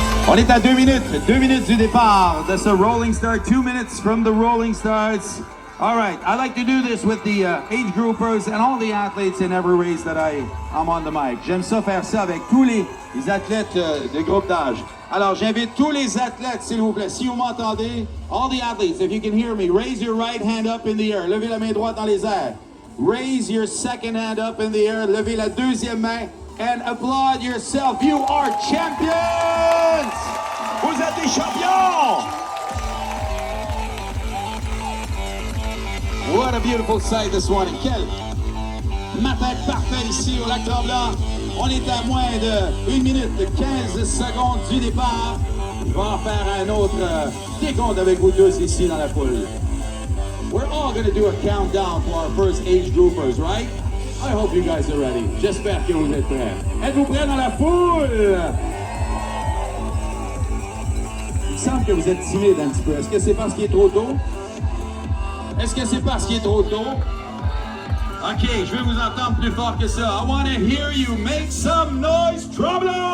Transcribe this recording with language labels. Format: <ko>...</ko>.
<fr>On est à 2 minutes du départ de ce Rolling Start,</fr> <en>2 minutes from the Rolling Starts. All right, I like to do this with the age groupers and all the athletes in every race that I'm on the mic.</en> <fr>J'aime ça faire ça avec tous les athlètes de groupe d'âge. Alors, j'invite tous les athlètes, s'il vous plaît, si vous m'entendez,</fr> <en>all the athletes, if you can hear me, raise your right hand up in the air.</en> <fr>Levez la main droite dans les airs.</fr> <en>Raise your second hand up in the air.</en> <fr>Levez la deuxième main.</fr> <en>And applaud yourself. You are champions!</en> <fr>Vous êtes des champions!</fr> <en>What a beautiful sight this morning.</en> <fr>Quel matin parfait ici au Lac Tremblant. On est à moins de 1 minute 15 secondes du départ. Je vais en faire un autre décompte avec vous tous ici dans la foule.</fr> <en>We're all going to do a countdown for our first age groupers, right? I hope you guys are ready.</en> <fr>J'espère que vous êtes prêts. Êtes-vous prêts dans la foule? Il me semble que vous êtes timide un petit peu. Est-ce que c'est parce qu'il est trop tôt? Est-ce que c'est parce qu'il est trop tôt? OK, je vais vous entendre plus fort que ça.</fr> <en>I want to hear you make some noise, Tremblant!</en>